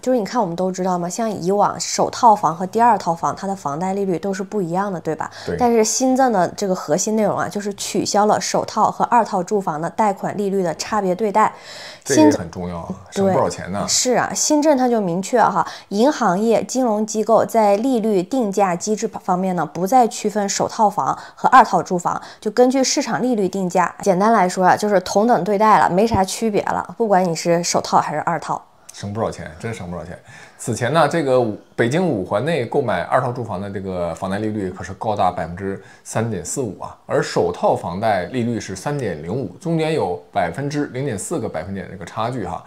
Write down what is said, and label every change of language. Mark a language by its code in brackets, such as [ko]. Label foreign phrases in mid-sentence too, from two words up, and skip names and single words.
[zh] 就是你看，我們都知道嘛，像以往首套房和第2套房，它的房貸利率都是不一樣的，對吧？對。但是新政的這個核心內容啊，就是取消了首套和2套住房的貸款利率的差別對待。这也很重要，省不少錢呢。是啊，新政它就明確哈，銀行業、金融機構在利率定價機制方面呢，不再區分首套房和2套住房，就根據市場利率定價。簡單來說啊，就是同等對待了，沒啥區別了，不管你是首套還是2套。省不少錢，真省不少錢。此前呢，這個北京5環內購買2套住房的這個房貸利率可是高達3.45%啊，而首套房貸利率是3.05%，中間有0.4個百分點這個差距哈。